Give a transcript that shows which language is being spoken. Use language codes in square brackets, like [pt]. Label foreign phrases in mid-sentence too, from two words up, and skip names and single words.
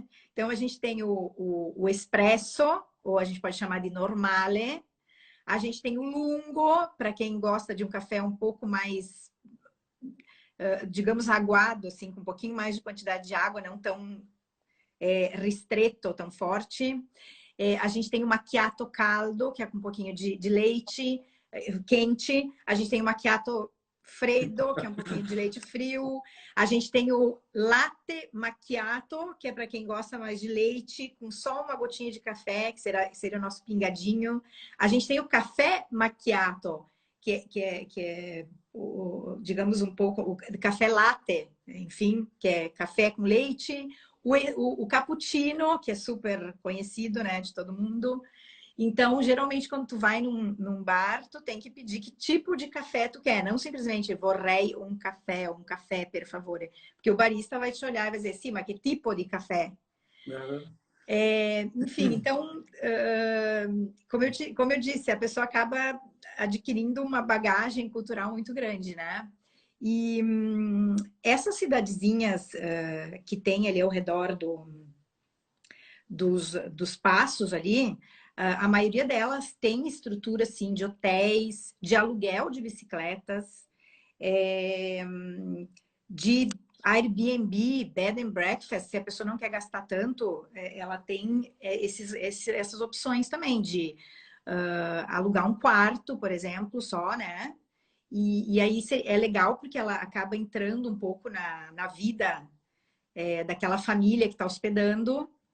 [pt] Então a gente tem o espresso, ou a gente pode chamar de normale, a gente tem o lungo, para quem gosta de um café um pouco mais digamos, aguado, assim, com um pouquinho mais de quantidade de água, não tão ristretto, tão forte. A gente tem o [it] macchiato caldo, [pt] que é com um pouquinho de leite quente. A gente tem o [it] macchiato freddo, [pt] que é um pouquinho de leite frio. A gente tem o [it] latte macchiato, [pt] que é para quem gosta mais de leite, com só uma gotinha de café, que seria o nosso pingadinho. A gente tem o café macchiato, que é digamos, um pouco o café latte, enfim, que é café com leite, o cappuccino, que é super conhecido, né, de todo mundo. Então, geralmente, quando tu vai num bar, tu tem que pedir que tipo de café tu quer, não simplesmente [it] vorrei um café, per favore. [pt] Porque o barista vai te olhar e vai dizer, sim, mas que tipo de café? Uhum. Enfim, então, como eu disse, a pessoa acaba adquirindo uma bagagem cultural muito grande, né? E essas cidadezinhas que tem ali ao redor dos passos ali, a maioria delas tem estrutura, assim, de hotéis, de aluguel de bicicletas, de Airbnb, [en] bed and breakfast, [pt] se a pessoa não quer gastar tanto, ela tem essas opções também de alugar um quarto, por exemplo, só, né? E aí é legal porque ela acaba entrando um pouco na vida daquela família que está hospedando.